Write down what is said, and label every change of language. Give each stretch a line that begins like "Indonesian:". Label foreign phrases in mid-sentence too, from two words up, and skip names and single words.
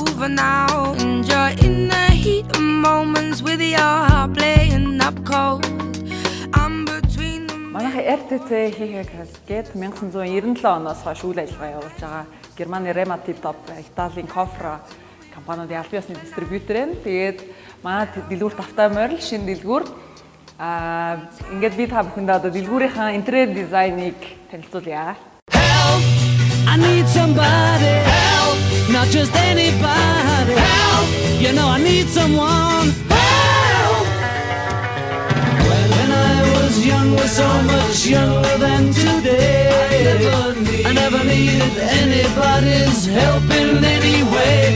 Mongolian: Манайх RTT хийхээ гээд 1997 оноос хойш үйл ажиллагаа явуулж байгаа. Германы Rema Tip Top Италийн Кофра компаниудын албан ёсны дистрибьютор байна. Тэгээд манай дэлгүүрт автаа морил шинэ дэлгүүр. Ингээд би та бүхэндээ одоо дэлгүүрийнхаа интерьер дизайныг танилцуулъя.
English: Help! I need somebody help, not just anybody help. You know I need someone help. When I was young, was so much younger than today. I never needed anybody's help in any way.